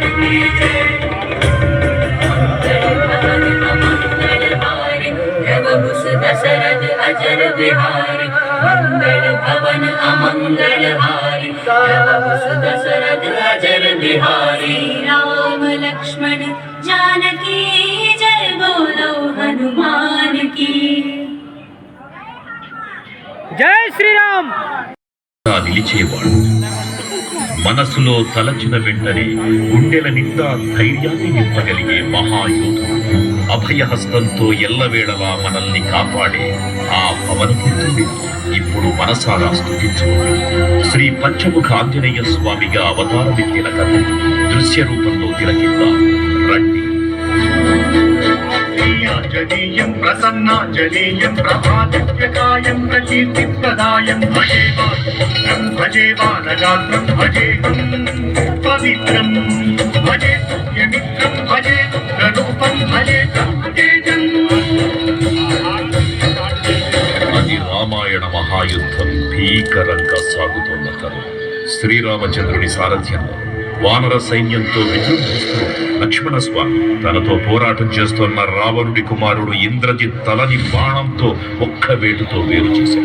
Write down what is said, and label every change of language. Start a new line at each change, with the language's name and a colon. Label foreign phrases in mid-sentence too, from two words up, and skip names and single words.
Hindi: दशरथ अजर बिहारी मंगल भवन अमंगल हारी दशरथ अजर बिहारी राम लक्ष्मण जानकी जय बोलो हनुमान की जय श्रीराम.
Telugu: నిలిచేవాడు మనసులో తలచిన వెంటనే గుండెల నిండా ధైర్యాన్ని నింపగలిగే మహాయోధుడు, అభయహస్తంతో ఎల్లవేళలా మనల్ని కాపాడే ఆ పవనపుత్రుడి ఇప్పుడు మనసారా స్తుతించుకోండి. శ్రీ పంచముఖ ఆంజనేయ స్వామిగా అవతారమెత్తిన కథ దృశ్య రూపంలో తిలకిద్దాం రండి.
Sanskrit: आंजनेयं प्रसन्नांजनेयं प्रभादित्यकायं प्रकीर्तिप्रदायं भजे बालगात्रं भजेहं पवित्रं भजे तुल्यमित्रं भजे रुद्ररूपं भजे तेजम्.
Telugu: అది రామాయణ మహాయుద్ధం భీకరంగా సాగుతున్న తరుణం. శ్రీరామచంద్రుని సారథ్యంలో వానర సైన్యంతో విజృంభిస్తూ లక్ష్మణస్వామి తనతో పోరాటం చేస్తున్న రావణుడి కుమారుడు ఇంద్రజిత్ తలని బాణంతో ఒక్క వేటుతో వేరు చేశాడు.